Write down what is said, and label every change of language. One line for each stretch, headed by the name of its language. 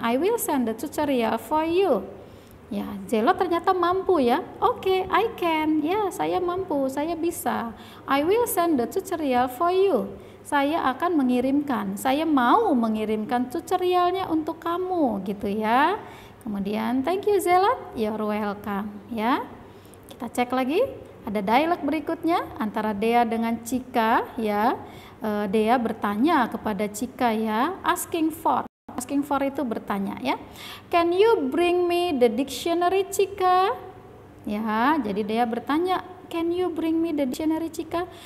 English: I will send the tutorial for you."
Indonesian: Ya, Zelot ternyata mampu, ya. "Oke,
English: I can."
Indonesian: Ya, saya mampu, saya bisa.
English: "I will send the tutorial for you."
Indonesian: Saya akan mengirimkan, saya mau mengirimkan tutorialnya untuk kamu, gitu, ya. Kemudian,
English: "Thank you Zelot, you're welcome."
Indonesian: Ya. Kita cek lagi, ada dialog berikutnya antara Dea dengan Chika, ya. Dea bertanya kepada Chika, ya,
English: asking for
Indonesian: itu bertanya, ya.
English: "Can you bring me the dictionary Chika?"
Indonesian: Ya, jadi Dea bertanya,
English: "Can you bring me the dictionary Chika?"